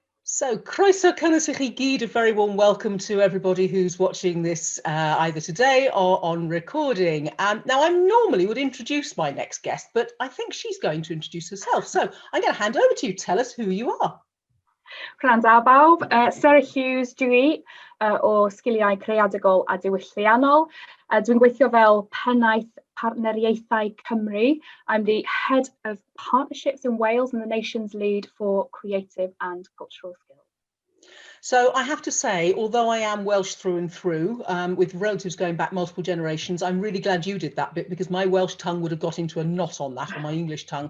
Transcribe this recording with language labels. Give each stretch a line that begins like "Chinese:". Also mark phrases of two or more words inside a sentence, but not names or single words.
English: So,
Welsh: croeso cynnes I chi gyd,
English: a very warm welcome to everybody who's watching this either today or on recording. Now, I normally would introduce my next guest, but I think she's going to introduce herself. So, I'm going to hand over to you. Tell us who you are.
Welsh: Gwranda bawb, Sarah Hughes dwi i, o sgiliau creadigol a diwylliannol. Dwi'n gweithio fel pennaeth partneriaethau Cymru.
English: I'm the head of partnerships in Wales and the nation's lead for creative and cultural skills. So I have to say, although I am Welsh through and through, with relatives going back multiple generations, I'm really glad you did that bit because my Welsh tongue would have got into a knot on that, or my English tongue.